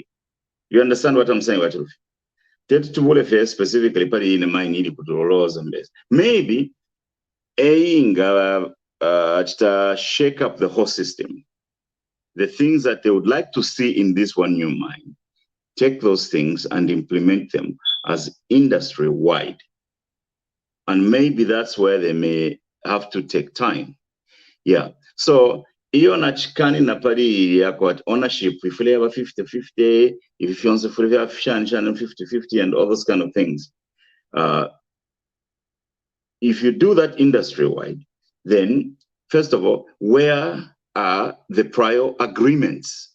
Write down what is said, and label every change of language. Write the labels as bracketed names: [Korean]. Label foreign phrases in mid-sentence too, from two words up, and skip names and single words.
[English] You understand what I'm saying, Watufi? Specifically, maybe shake up the whole system. The things that they would like to see in this one new mine, take those things and implement them as industry-wide. And maybe that's where they may have to take time. Yeah. So, [Bemba] iyo nachikani na pari yako [English] ownership, if you have 50-50, if you want to have 50-50 and all those kind of things. If you do that industry-wide, then first of all, where are the prior agreements?